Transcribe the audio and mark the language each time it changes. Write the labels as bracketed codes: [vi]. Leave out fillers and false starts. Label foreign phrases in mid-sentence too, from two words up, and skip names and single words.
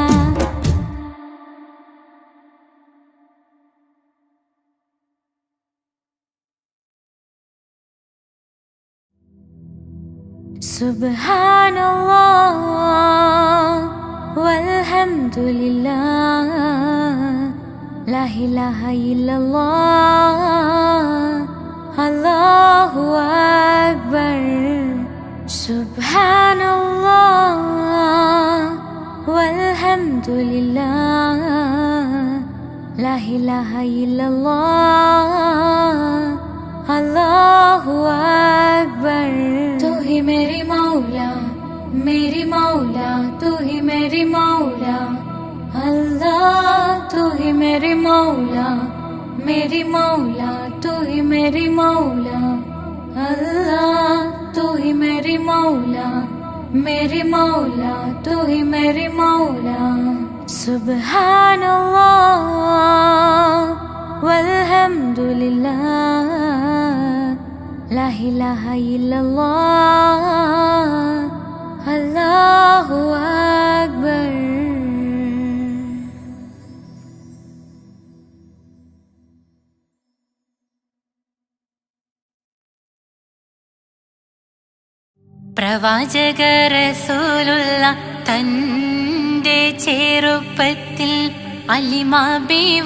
[ar] سبحان الله والحمد لله لا إله إلا الله الله أكبر. سبحان الله والحمد لله لا إله إلا الله الله أكبر. [ur] تو ہی میری مولا میری مولا تو ہی میری مولا اللہ. تو ہی میری مولا میری مولا تو ہی میری مولا اللہ. تو ہی میری مولا میری مولا تو ہی میری مولا. [ar] سبحان الله والحمد لله لا إله إلا الله الله أكبر. [ml] പ്രവാചക റസൂലുള്ള തന്റെ ചെറുപ്പത്തിൽ അലിമാബി